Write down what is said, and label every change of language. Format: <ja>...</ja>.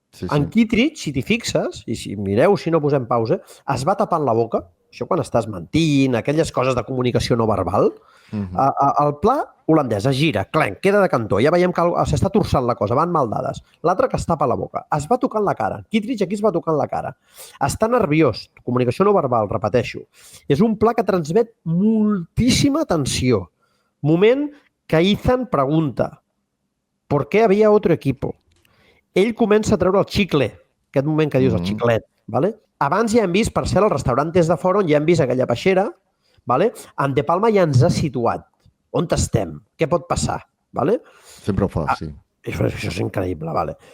<ca>En Kittredge, si t'hi fixes, i si mireu, si no posem pausa, es va tapant la boca, això quan estàs mentint, aquelles coses de comunicació no verbal, el pla holandès es gira, clenc, queda de cantó, ja veiem que s'està torçant la cosa, van maldades. L'altre que es tapa la boca, es va tocant la cara. Kittredge aquí es va tocant la cara. Està nerviós, comunicació no verbal, repeteixo. És un pla que transmet moltíssima tensió. Moment que Ethan pregunta</ca> <es>¿por qué había otro equipo?</es> <ca>Ell comença a treure el xicle, aquest moment que dius, el xiclet. ¿Vale? Abans ja hem vist, per cert, el restaurant des de fora, on ja hem vist aquella peixera, ¿vale? En De Palma ja ens ha situat. On estem? Què pot passar? ¿Vale? Sempre ho fa, sí. Això és increïble, vale.</ca>